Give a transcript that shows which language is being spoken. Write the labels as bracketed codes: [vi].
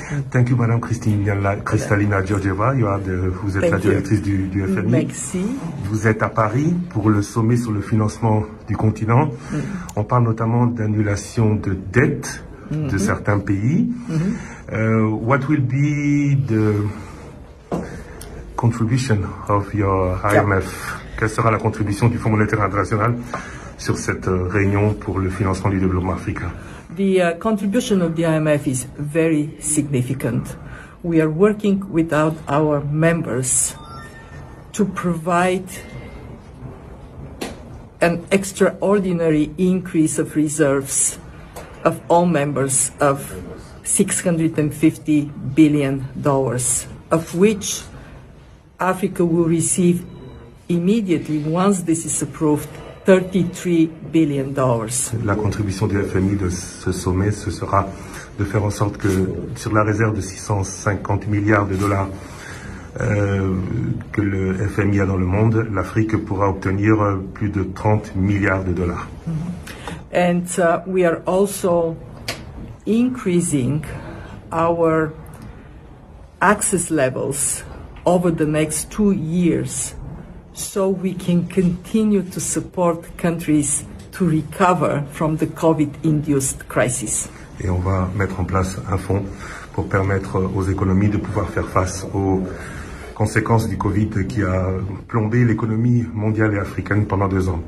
[en] Thank you, [fr] Madame Kristalina Georgieva. Vous êtes la directrice du FMI. Merci. Vous êtes à Paris pour le sommet sur le financement du continent. On parle notamment d'annulation de dettes de certains pays. [en] What will be the contribution of your IMF? [fr] Quelle sera la contribution du Fonds monétaire international sur cette réunion pour le financement du développement africain? [en] The contribution of the IMF is very significant. We are working with our members to provide an extraordinary increase of reserves of all members of $650 billion, of which Africa will receive immediately, once this is approved, $33 billion. [fr] La contribution du FMI de ce sommet, ce sera de faire en sorte que sur la réserve de 650 milliards de dollars que le FMI a dans le monde, l'Afrique pourra obtenir plus de 30 milliards de dollars. [en] And we are also increasing our access levels over the next 2 years, so we can continue to support countries to recover from the COVID-induced crisis. [fr] Et on va mettre en place un fonds pour permettre aux économies de pouvoir faire face aux conséquences du Covid qui a plombé l'économie mondiale et africaine pendant 2 ans.